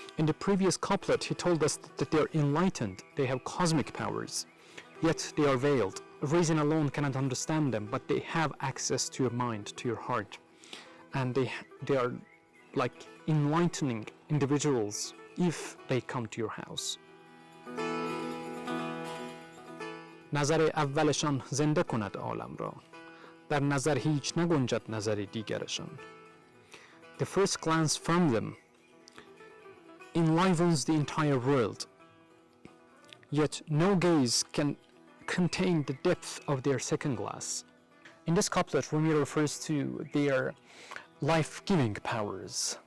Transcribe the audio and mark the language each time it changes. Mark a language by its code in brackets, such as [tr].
[en] In the previous couplet, he told us that they are enlightened, they have cosmic powers, yet they are veiled. Reason alone cannot understand them, but they have access to your mind, to your heart, and they are like enlightening individuals if they come to your house. [fa] نظر اولشان زنده کند عالم را در نظر هیچ نگنجد نظر دیگرشان. [en] The first glance from them enlivens the entire world, yet no gaze can contain the depth of their second glass. In this couplet, Rumi refers to their life-giving powers.